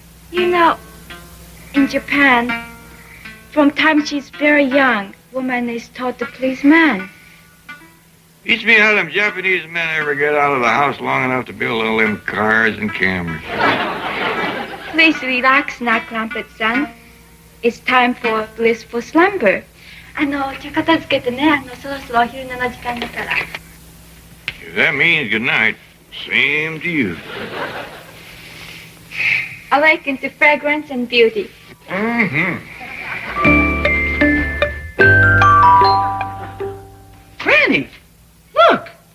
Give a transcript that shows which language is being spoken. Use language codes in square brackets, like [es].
[en] You know, in Japan, from time she's very young, woman is taught to please man. Beats me how them Japanese men ever get out of the house long enough to build all them cars and cameras. Please relax now, Crumpet-san. It's time for blissful slumber. [ja] お茶片付けてね、そろそろお昼寝の時間だから。 [en] If that means good night, same to you. Awaken to fragrance and beauty. Granny, look.